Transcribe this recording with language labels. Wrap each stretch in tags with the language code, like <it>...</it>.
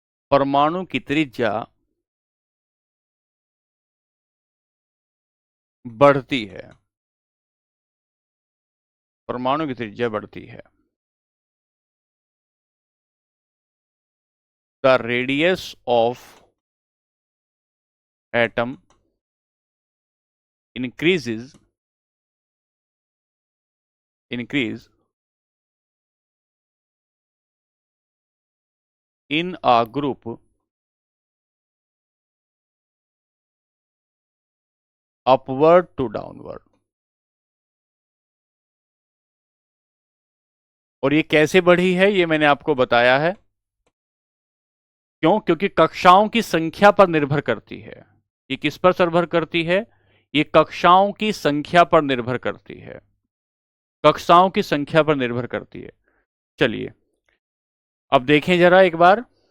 <hi>परमाणु की त्रिज्या बढ़ती है, परमाणु की त्रिज्या बढ़ती है।</hi> <en>The radius of atom increase in a group upward to downward।</en> <hi>और ये कैसे बढ़ी है ये मैंने आपको बताया है। क्यों? क्योंकि कक्षाओं की संख्या पर निर्भर करती है। ये किस पर निर्भर करती है? ये कक्षाओं की संख्या पर निर्भर करती है, कक्षाओं की संख्या पर निर्भर करती है। चलिए अब देखें जरा एक बार,</hi>